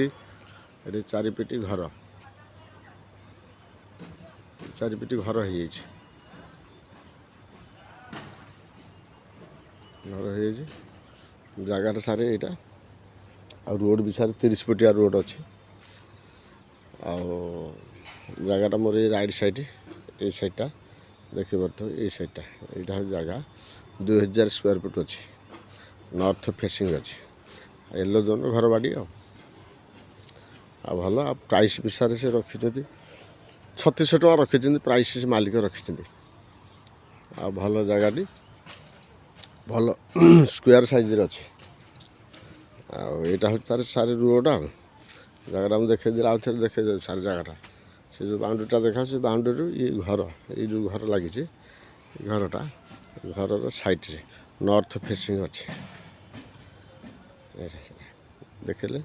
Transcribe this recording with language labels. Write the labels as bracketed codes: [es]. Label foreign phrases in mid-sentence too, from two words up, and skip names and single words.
[or] ଏଠି ଚାରିପିଟି ଘର ହେଇଯାଇଛି ଜାଗାଟା ସାର୍ ଏଇଟା ଆଉ ରୋଡ଼ ବି ସାର୍ 30 ଫୁଟିଆ ରୋଡ଼ ଅଛି। ଆଉ ଜାଗାଟା ମୋର ଏଇ [en] right side [bn] এই সাইডটা দেখতে পাচ্ছ এই সাইডটা এইটা হচ্ছে জায়গা 2000 [en] square feet [or] ଅଛି [en] north facing [or] ଅଛି [en] yellow zone [or] ଘର ବାଡ଼ି ଆଉ ଭଲ ଆଉ ପ୍ରାଇସ୍ ବିଷୟରେ ସେ ରଖିଛନ୍ତି 3600 ଟଙ୍କା ରଖିଛନ୍ତି ପ୍ରାଇସ୍ ସେ ମାଲିକ ରଖିଛନ୍ତି। ଆଉ ଭଲ ଜାଗାଟି ଭଲ [en] square sizeରେ [or] ଅଛି। ଆଉ ଏଇଟା ହେଉଛି ତାର ସାରି ରୋଡ଼ ଆଉ ଜାଗାଟା ମୁଁ ଦେଖେଇଦେଲି ଆଉ ଥରେ ଦେଖେଇଦେବି ସାର୍ ଜାଗାଟା ସେ ଯେଉଁ ବାଉଣ୍ଡରୀଟା ଦେଖାଉଛି ସେ ବାଉଣ୍ଡରୀରୁ ଇଏ ଘର ଏଇ ଯେଉଁ ଘର ଲାଗିଛି ଘରଟା ଘରର ସାଇଡ଼ରେ [en] north facing [or] ଅଛି ଦେଖିଲେ।